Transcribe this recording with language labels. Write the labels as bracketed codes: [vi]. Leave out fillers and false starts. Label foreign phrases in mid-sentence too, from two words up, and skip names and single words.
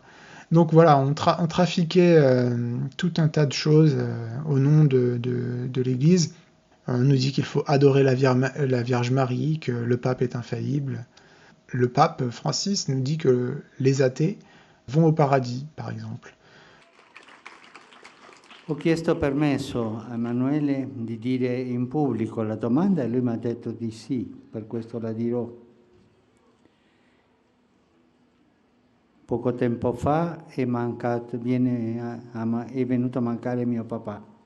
[fr] Donc voilà, on trafiquait tout un tas de choses au nom de l'Église. On nous dit qu'il faut adorer la Vierge Marie, que le pape est infaillible. Le pape Francis nous dit que les athées vont au paradis, par exemple. [it] Ho chiesto permesso a Emanuele di dire in pubblico la domanda e lui mi ha detto di sì, per questo la dirò. Poco tempo fa è venuto a mancare mio papà.